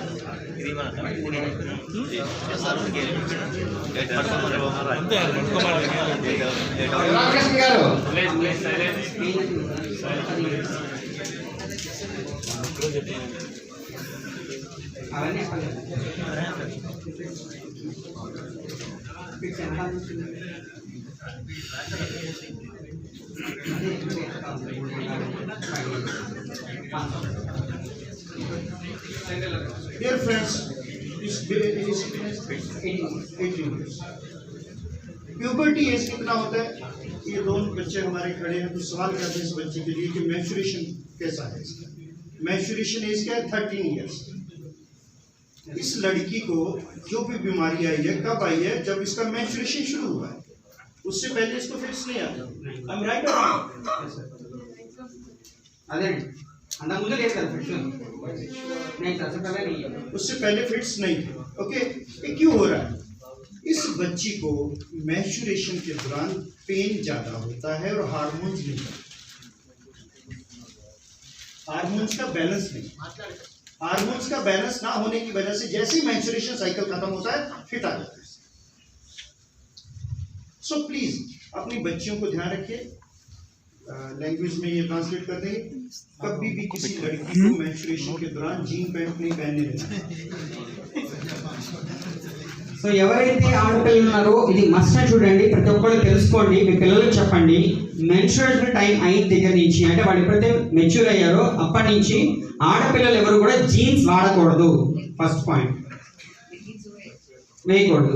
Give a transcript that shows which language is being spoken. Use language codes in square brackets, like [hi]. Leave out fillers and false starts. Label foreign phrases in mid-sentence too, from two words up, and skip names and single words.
[te] రామకృష్ణ గారు అవన్నీ [en] Dear friends, is 18 years. puberty age [hi] कितना होता है? ये दोनों बच्चे हमारे खड़े हैं, तो सवाल करते हैं इस बच्चे के लिए कि मैच्योरेशन कैसा है इसका? [en] maturation age [hi] क्या है? 13 इयर्स। इस लड़की को जो भी बीमारी आई है, कब आई है? जब इसका मैच्योरेशन शुरू हुआ है, उससे पहले इसको फिट्स नहीं आता। [en] I'm right or wrong? [te] అదే అంత ముందు లేదు కదా ఫిట్స్ [hi] नहीं सबसे पहले नहीं है उससे पहले फिट्स नहीं थे। ओके, ये क्यों हो रहा है? इस बच्ची को मैच्योरेशन के दौरान पेन ज्यादा होता है और हार्मोन्स नहीं, हार्मोन्स का बैलेंस नहीं। हार्मोन्स का बैलेंस ना होने की वजह से जैसे ही [en] maturation cycle [hi] खत्म होता है, फिट आ जाता है। [en] so please [hi] अपनी बच्चियों को ध्यान रखिए। लैंग्वेज में ये ट्रांसलेट कर देंगे, कभी भी किसी लड़की को मैच्योरेशन के दौरान [en] jean pant [hi] नहीं पहनने देना। [te] సో ఎవరైతే ఆడపిల్లలు ఉన్నారో ఇది మస్ట్ చూడండి, ప్రతి ఒక్కరు తెలుసుకోండి, మీ పిల్లలకు చెప్పండి. [en] menstruation time [te] అయిన దగ్గర నుంచి, అంటే వాళ్ళు ఎప్పుడైతే మెచ్యూర్ అయ్యారో అప్పటి నుంచి ఆడపిల్లలు ఎవరు కూడా జీన్స్ వాడకూడదు. [en] first point, [te] వేయకూడదు.